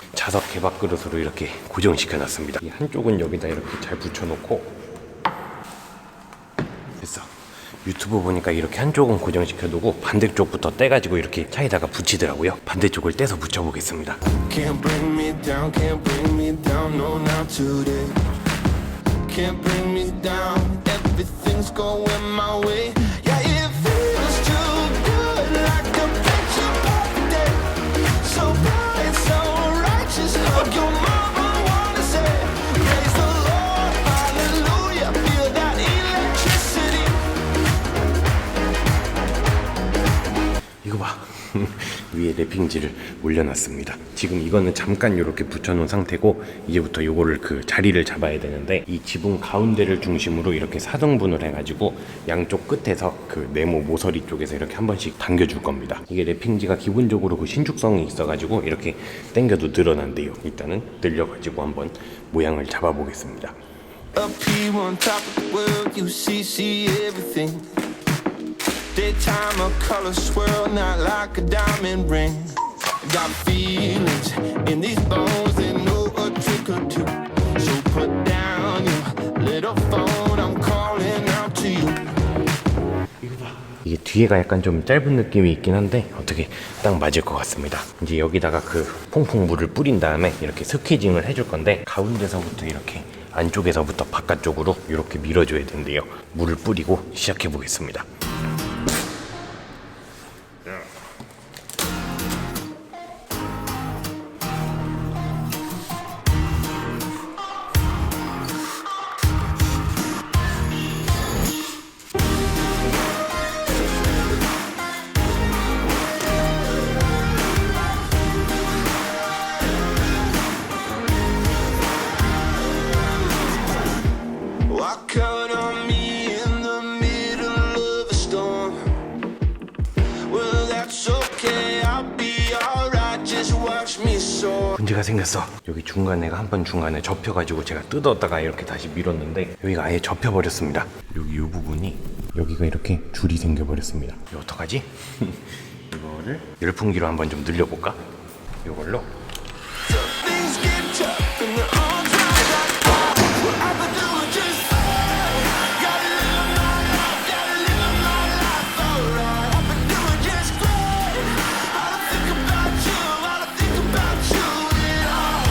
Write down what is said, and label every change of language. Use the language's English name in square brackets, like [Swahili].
[Korean] 자석 개밥 그릇으로 이렇게 고정시켜놨습니다. 이 한쪽은 여기다 이렇게 잘 붙여놓고 됐어. 유튜브 보니까 이렇게 한쪽은 고정시켜두고 반대쪽부터 떼가지고 이렇게 차에다가 붙이더라고요. 반대쪽을 떼서 붙여보겠습니다. [English] Can't bring me down, can't bring me down, no not today. Can't bring me down, everything's going my way. Yeah, it feels too good, like a picture perfect day. So bright, so righteous, hug your mama, wanna say, praise the Lord, hallelujah, feel that electricity. [Korean] 이거 봐. 위에 랩핑지를 올려놨습니다. 지금 이거는 잠깐 이렇게 붙여놓은 상태고 이제부터 이거를 그 자리를 잡아야 되는데 이 지붕 가운데를 중심으로 이렇게 4등분을 해가지고 양쪽 끝에서 그 네모 모서리 쪽에서 이렇게 한 번씩 당겨줄 겁니다. 이게 랩핑지가 기본적으로 그 신축성이 있어가지고 이렇게 당겨도 늘어난대요. 일단은 늘려가지고 한번 모양을 잡아보겠습니다. [English] Up here on top of the world, you see everything. Daytime a color swirl, not like a diamond ring. Got feelings in these bones, they know a trick or two. So put down your little phone, I'm calling out to you. [Korean] 이게 뒤에가 약간 좀 짧은 느낌이 있긴 한데 어떻게 딱 맞을 것 같습니다. 이제 여기다가 그 퐁퐁 물을 뿌린 다음에 이렇게 스퀴징을 해줄 건데 가운데서부터 이렇게 안쪽에서부터 바깥쪽으로 이렇게 밀어줘야 된대요. 물을 뿌리고 시작해 보겠습니다. [English] Count on me in the middle of a storm. Well, that's okay, I'll be alright. Just watch me soar. [Korean] 문제가 생겼어. 여기 중간에가 한 번 중간에 접혀가지고 제가 뜯었다가 이렇게 다시 밀었는데 여기가 아예 접혀버렸습니다. 여기 이 부분이 여기가 이렇게 줄이 생겨버렸습니다. 이거 어떡하지? 이거를 열풍기로 한번 좀 늘려볼까? 이걸로 [English] Things get tough and they're all dry like what I could do is just gotta live my life alright. I've been doing just great. I don't think about you, I don't think about you at all.